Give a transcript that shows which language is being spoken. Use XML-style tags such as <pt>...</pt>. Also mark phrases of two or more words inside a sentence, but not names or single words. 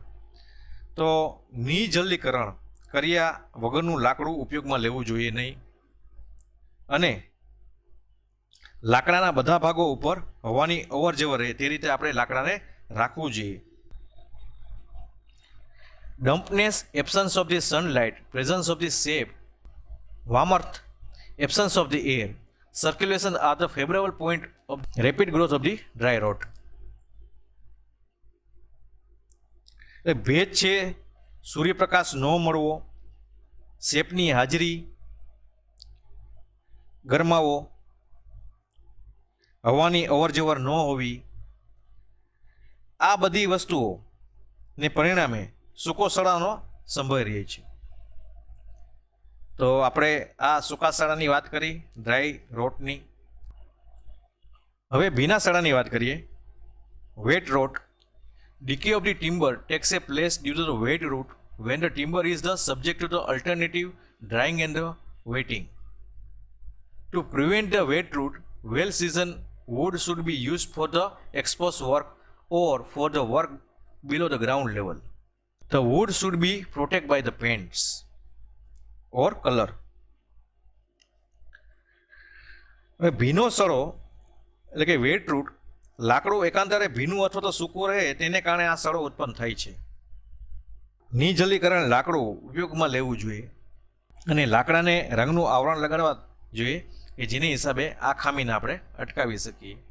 <gu>તો નિજલીકરણ કર્યા વગરનું લાકડું ઉપયોગમાં લેવું જોઈએ નહીં અને લાકડાના બધા ભાગો ઉપર હવાની અવર જવર રહે તે રીતે આપણે લાકડાને રાખવું જોઈએ.</gu> <en>dampness, absence of the sunlight, presence of the shape, warmth, absence of the air, circulation are the favorable point of rapid growth of the dry rot.</en> <gu>ભેજ છે, સૂર્યપ્રકાશ ન મળવો, શેપની હાજરી, ગરમાવો, હવાની અવરજવર ન હોવી, આ બધી વસ્તુઓને પરિણામે સૂકો સડાનો સંભવ રહે છે. તો આપણે આ સૂકા સડાની વાત કરી,</gu> <en>dry rotની.</en> <gu>હવે ભીના સડાની વાત કરીએ.</gu> <en>wet rot. Decay of the timber takes a place due to the wet root when the timber is the subject to the alternative drying and the wetting. To prevent the wet root, well-seasoned wood should be used for the exposed work or for the work below the ground level. The wood should be protected by the paints or color.</en> <gu>હવે ભીનો સડો એટલે કે</gu> <en>wet root,</en> <gu>લાકડું એકાંતરે ભીનું અથવા તો સૂકું રહે તેને કારણે આ સડો ઉત્પન્ન થાય છે. નિજલીકરણ લાકડું ઉપયોગમાં લેવું જોઈએ અને લાકડાને રંગનું આવરણ લગાડવા જોઈએ કે જેની હિસાબે આ ખામીને આપણે અટકાવી શકીએ.</gu>